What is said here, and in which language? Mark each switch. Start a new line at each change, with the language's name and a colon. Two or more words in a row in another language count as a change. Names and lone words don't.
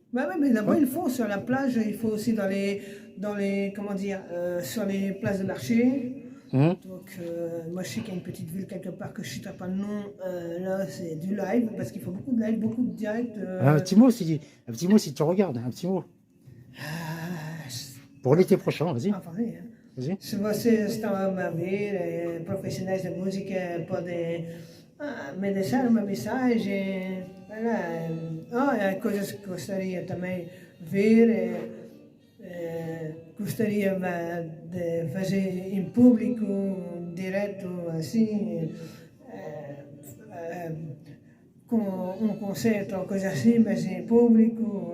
French: bah ouais, mais là-bas, ils font sur la plage, il faut aussi dans les comment dire, sur les places de marché. Hum. Donc, moi, je sais qu'il y a une petite ville quelque part que je ne sais pas le nom. Là, c'est du live, parce qu'il faut beaucoup de live, beaucoup de direct. Un petit mot si tu regardes, un petit mot. Pour l'été prochain, vas-y. Enfin, oui, hein. Vas-y.
Portuguese: Se vocês estão a ver, profissionais da música, podem me deixar uma mensagem. Coisas que gostaria também de ver. Gostaria de fazer em público, direto, assim, com um concerto ou coisa assim, mas em público.